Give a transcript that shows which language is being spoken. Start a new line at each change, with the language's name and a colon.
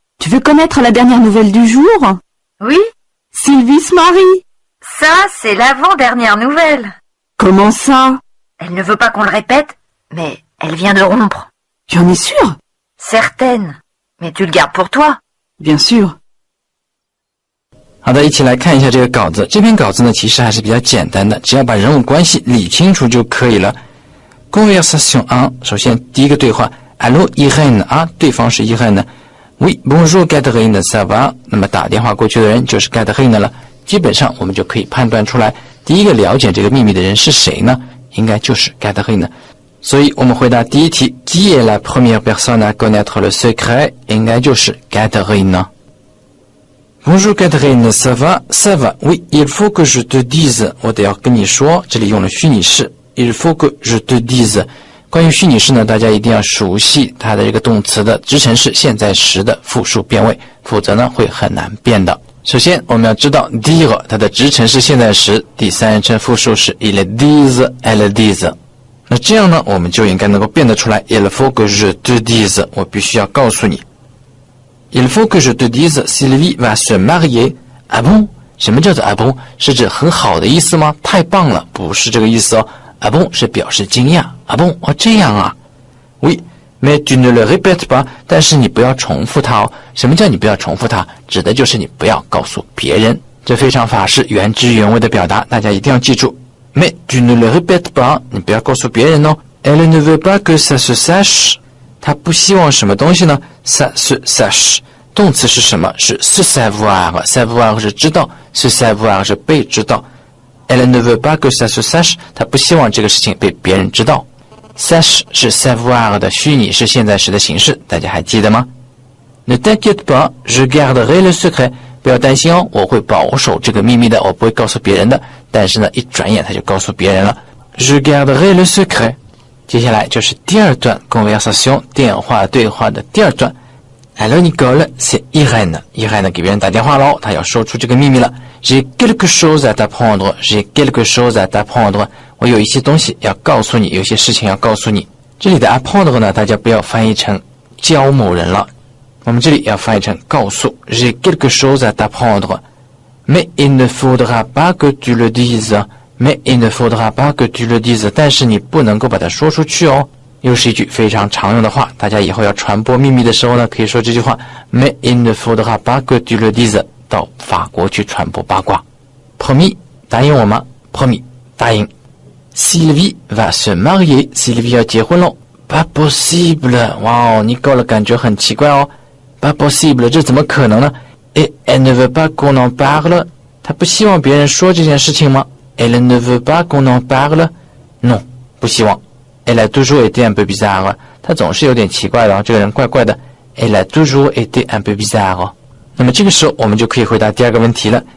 French: Tu veux connaître la dernière nouvelle du jour? Oui, Sylvie se marie. ça c'est l'avant-dernière nouvelle. Comment ça? Elle ne veut pas qu'on le répète, mais elle vient de rompre. Tu en es sûre? Certaine. Mais tu le gardes pour toi. Bien sûr.
Chinese: 好的，一起来看一下这个稿子。这篇稿子呢，其实还是比较简单的，只要把人物关系理清楚就可以了。 Conversation 1，首先第一个对话 ，Allô Irène 啊，对方是 Irène。
French: Oui, bonjour Catherine, ça va？
Chinese: 那么打电话过去的人就是 Catherine 了。基本上我们就可以判断出来，第一个了解这个秘密的人是谁呢？应该就是 Catherine。所以我们回答第一题
French: ，Qui est la première personne à connaître le secret？
Chinese: 应该就是
French: Catherine。Bonjour Catherine, ça va? Ça va. Oui, il faut que je te dise.
Chinese: 我得要跟你说，这里用了虚拟式。
French: Il faut que je te dise.
Chinese: 关于虚拟式呢，大家一定要熟悉它的这个动词的直陈式现在时的复数变位，否则呢会很难变的。首先我们要知道 dire 它的直陈式现在时第三人称复数是 il dise, elle dise。那这样呢，我们就应该能够变得出来 il faut que je te dise. 我必须要告诉你。
French: Il faut que je te dise, Sylvie va se marier. Ah bon?
Chinese: 什么叫做 ah bon? 是指很好的意思吗？太棒了，不是这个意思哦。ah bon 是表示惊讶。 ah bon 哦，这样啊。
French: Oui, mais tu ne le répètes pas.
Chinese: 但是你不要重复它哦。什么叫你不要重复它？指的就是你不要告诉别人。这非常法式原汁原味的表达，大家一定要记住。
French: Mais tu ne le répètes pas.
Chinese: 你不要告诉别人哦。
French: Elle ne veut pas que ça se sache.
Chinese: 他不希望什么东西呢
French: ça se sache
Chinese: 动词是什么？是 se savoir savoir 是知道 se savoir 是被知道
French: Elle ne veut pas que ça se sache
Chinese: 他不希望这个事情被别人知道 sache 是 savoir 的虚拟是现在时的形式，大家还记得吗？
French: Ne t'inquiète pas, je garderai le secret
Chinese: 不要担心哦，我会保守这个秘密的，我不会告诉别人的。但是呢，一转眼他就告诉别人了
French: Je garderai le secret
Chinese: 接下来就是第二段 conversation 电话对话的第二段
French: Hello Nicole, c'est Irène.
Chinese: Irène 给别人打电话咯，她要说出这个秘密了。
French: J'ai quelque chose à t'apprendre. J'ai quelque chose à t'apprendre.
Chinese: 我有一些东西要告诉你，有些事情要告诉你。这里的 apprendre 呢，大家不要翻译成教某人了，我们这里要翻译成告诉。
French: J'ai quelque chose à t'apprendre. Mais il ne faudra pas que tu le dises.Mais il ne faudra pas que tu le dises.
Chinese: 但是你不能够把它说出去哦。又是一句非常常用的话，大家以后要传播秘密的时候呢，可以说这句话
French: Mais il ne faudra pas que tu le dises.
Chinese: 到法国去传播八卦。
French: Promis
Chinese: 答应我吗
French: Promis 答应。Sylvie va se marier.
Chinese: Sylvie 要结婚喽。
French: Pas possible.
Chinese: 哇哦，你搞了感觉很奇怪哦。
French: Pas possible
Chinese: 这怎么可能呢
French: Et elle ne veut pas qu'on en parle.
Chinese: 她不希望别人说这件事情吗
French: Elle ne veut pas qu'on en parle? Non,
Chinese: 不希望。
French: Elle a toujours été un peu bizarre.
Chinese: 她总是有点奇怪的哦，这个人怪怪的。
French: Elle a toujours été un peu bizarre.
Chinese: 那么这个时候我们就可以回答第二个问题了。